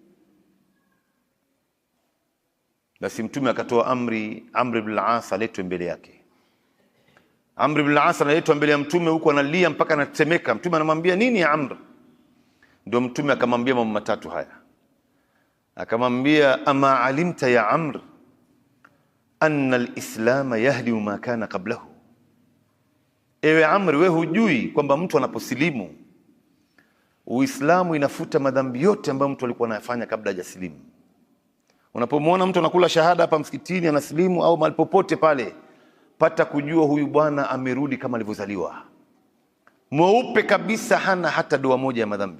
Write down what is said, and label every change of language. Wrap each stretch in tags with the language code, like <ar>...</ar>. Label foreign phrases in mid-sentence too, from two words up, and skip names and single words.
<sw>Basi Mtume akatoa amri, Amr ibn al-As aletwe mbele yake. Amr ibn al-As analetwa mbele ya Mtume, huko analia mpaka anatemeka. Mtume anamwambia, nini ya Amr? Ndio Mtume akamwambia mambo matatu haya.</sw> <ar>Akamwambia, أما علمت يا عمرو أن الإسلام يهدي ما كان قبله,</ar> <sw>ewe Amr, wewe hujui kwamba mtu anaposilimu Uislamu inafuta madhambi yote ambayo mtu alikuwa anayafanya kabla hajasilimu. Unapomwona mtu anakula shahada hapa msikitini anasilimu au mahali popote pale, pata kujua huyu bwana amerudi kama alivyozaliwa, mweupe kabisa, hana hata doa moja ya madhambi.</sw>